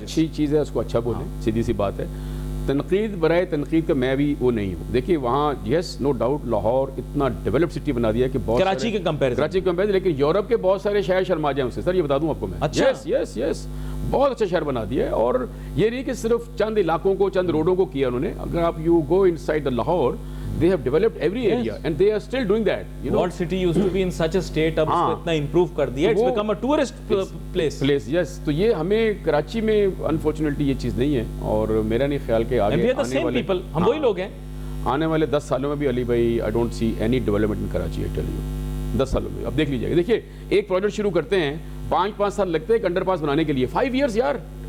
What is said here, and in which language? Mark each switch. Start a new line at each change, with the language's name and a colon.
Hindi: अच्छी चीज़ है उसको अच्छा बोलें, सीधी सी बात है। तनकीद बराए तनकीद का मैं भी वो नहीं हूँ। देखिए वहाँ
English: yes no doubt
Hindi: लाहौर इतना डेवलप्ड सिटी बना दिया कि बहुत कराची के कंपैरिजन, लेकिन यूरोप के बहुत सारे शहर शर्मा जाए उससे। सर ये बता दूं आपको मैं, अच्छा, यस बहुत अच्छा शहर बना दिया है। और ये नहीं कि सिर्फ चंद इलाकों को, चंद रोडों को किया उन्होंने। अगर आप
English: You go inside the Lahore, they have developed every area and they are still doing that, you know. What city used to be in such a state,
Hindi: अब इसको इतना improve कर दिया,
English: it's become a tourist place, yes।
Hindi: तो ये हमें कराची में unfortunately ये चीज़ नहीं है, और मेरा नहीं ख्याल के आगे आने वाले people, हम वही लोग हैं, आने वाले 10 सालों में भी अली भाई
English: I don't see any development in Karachi, I tell you.
Hindi: 10 सालों में अब देख लीजिएगा। देखिए एक प्रोजेक्ट शुरू करते हैं, 5 साल लगते हैं अंडरपास बनाने के लिए,
English: 5 years
Hindi: यार।